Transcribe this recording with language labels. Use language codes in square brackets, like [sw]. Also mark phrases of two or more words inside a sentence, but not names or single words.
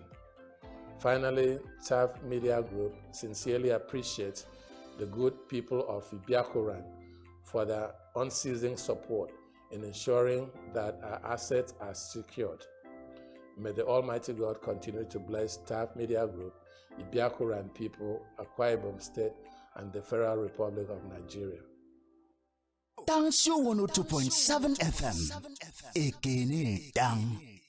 [en] Finally, TAF Media Group sincerely appreciates the good people of Ibiakuran for their unceasing support in ensuring that our assets are secured. May the Almighty God continue to bless TAF Media Group, Ibiakuran people, Akwa Ibom State, and the Federal Republic of Nigeria. Tangsio 102.7 FM. Ekene Dang.